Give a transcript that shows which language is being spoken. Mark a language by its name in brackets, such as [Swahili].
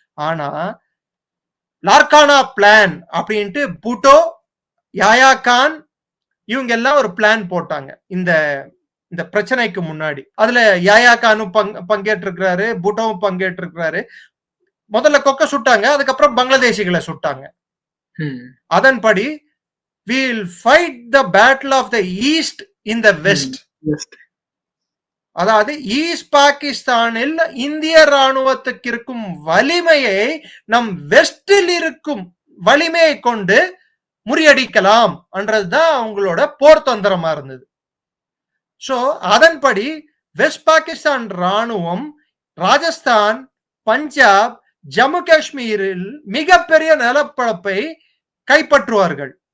[Tamil] ஆனா லார்கானா பிளான் அப்படின்ட்டு பூட்டோ, யாயா கான் இவங்க எல்லாம் ஒரு பிளான் போட்டாங்க இந்த பிரச்சனைக்கு முன்னாடி. அதுல யாயா கானும் பங்கேற்றிருக்கிறாரு, பூட்டோவும் பங்கேற்றிருக்கிறாரு. முதல்ல கொக்க சுட்டாங்க, அதுக்கப்புறம் பங்களாதேசிகளை சுட்டாங்க. அதன்படி [English] we'll fight the battle of the east in the west. [Tamil] அதாவது ஈஸ்ட் பாகிஸ்தானில் இந்திய ராணுவத்துக்கு இருக்கும் வலிமையை நம் வெஸ்டில் இருக்கும் வலிமையை கொண்டு முறியடிக்கலாம் என்றதுதான் அவங்களோட போர் தந்திரமா இருந்தது. சோ அதன்படி வெஸ்ட் பாகிஸ்தான் ராணுவம் ராஜஸ்தான், பஞ்சாப், ஜம்மு காஷ்மீரில் மிகப்பெரிய நிலப்பரப்பை கைப்பற்றுவார்கள்.